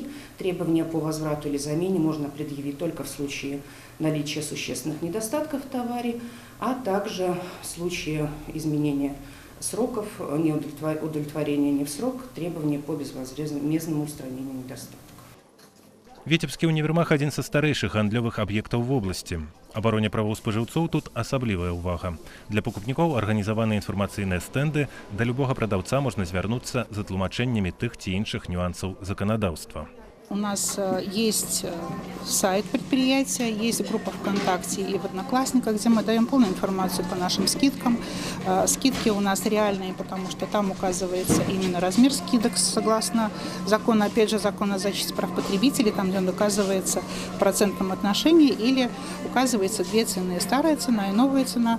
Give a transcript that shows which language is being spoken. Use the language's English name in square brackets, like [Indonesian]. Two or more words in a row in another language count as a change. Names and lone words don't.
[Russian] Требования по возврату или замене можно предъявить только в случае наличия существенных недостатков в товаре, а также в случае изменения сроков, удовлетворения не в срок, требования по безвозмездному устранению недостатков. [Belarusian] Віцебскі універмаг – адзін са старэйшых гандлёвых аб'ектаў в обласці. Абароне правоў спажыўцоў тут асаблівая ўвага. Для пакупнікоў арганізаваны інфармацыйныя стэнды, да любога прадаўца можна звярнуцца за тлумачэннямі тых ці іншых нюансаў заканадаўства. [Russian] У нас есть сайт предприятия, есть группа ВКонтакте и в Одноклассниках, где мы даем полную информацию по нашим скидкам. Скидки у нас реальные, потому что там указывается именно размер скидок согласно закону, опять же, закона о защите прав потребителей, там, где он указывается в процентном отношении или указывается две цены, старая цена и новая цена.